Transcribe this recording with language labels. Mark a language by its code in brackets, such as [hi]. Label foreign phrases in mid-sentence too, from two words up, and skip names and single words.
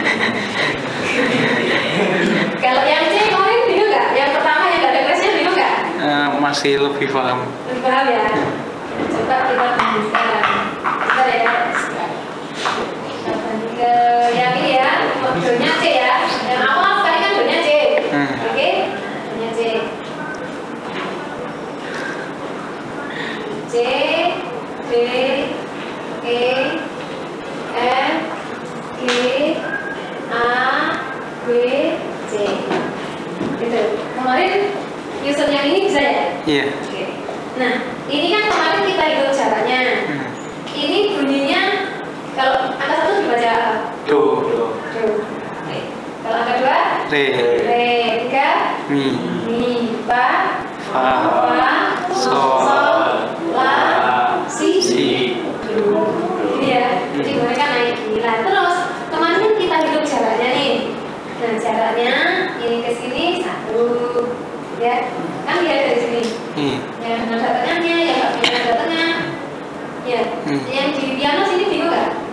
[id] Kalau yang C kemarin bingung nggak? Yang pertama yang nggak ada crashnya bingung nggak? Masih lebih paham. Lebih paham ya? Coba kita banding sekarang. Bentar ya. Kita banding ke yang ini ya. Do-nya C ya. Yang awal tadi kan do-nya C. Oke? Do-nya C. C, D, E, F, G, A, B, C. Gitu. Kemarin user yang ini bisa ya? Iya. Oke. Nah, ini kan kemarin kita hitung jaraknya. Ini bunyinya kalau angka 1 dibaca apa? Do. Do. Oke. Kalau angka 2? Re. Re. 3? Mi. Mi. Fa. Fa. Sol. La. Si. Si. Do. Ini ya. Jadi mereka naik gila. Terus kemarin kita hitung jaraknya nih. Nah, jaraknya ini ke sini 1. Ya. Kan lihat dari sini. Yang nada tengahnya, yang nggak punya nada tengah. Ya. Yang di piano sini bingung nggak?